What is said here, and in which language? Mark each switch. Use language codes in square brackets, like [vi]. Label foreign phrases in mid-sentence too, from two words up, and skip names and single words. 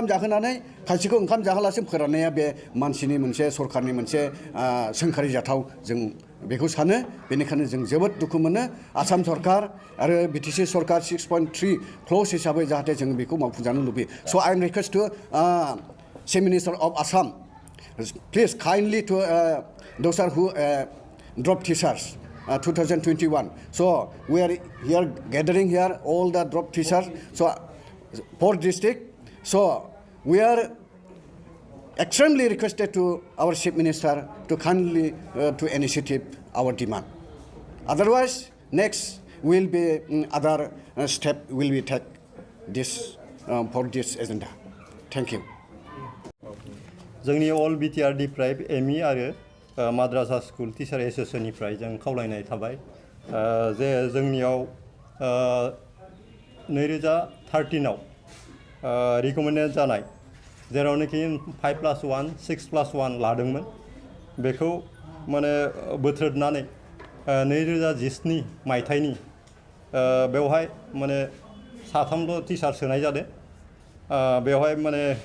[brx] जाहोनानै खायसेखौ ओंखाम जाहोलासिनो फोराननाया बे मानसिनि मोनसे सरखारनि मोनसे सोंखारि जाथाव जों बेखौ सानो बेनिखायनो जों जोबोद दुखु मोनो आसाम सरकार आरो बिटिसि सरकार 6.3 क्ल'ज हिसाबै जाहाथे जों बेखौ मावफुंजानो लुबैयो [en] so I am request to chief minister of Assam please kindly to those are who drop teachers 2021 so we are here gathering here all the drop teachers so 4 district so we are extremely requested to our chief minister to kindly to initiate our demand otherwise next will be other step will be take this for this agenda thank you [brx] जोंनि [en] all BTR deprived ME [brx] आरो [en] madrasa school teacher associationनिफ्राय [brx] जों खावलायनाय थाबाय जे जोंनियाव 2013आव रिकमेन्डेड जानाय जेरावनोखि 5+1 6+1 लादोंमोन बेखौ माने बोथ्रोदनानै 2017 मायथाइनि बेवहाय माने साथामल' टिचार सोनाय जादों बेवहाय माने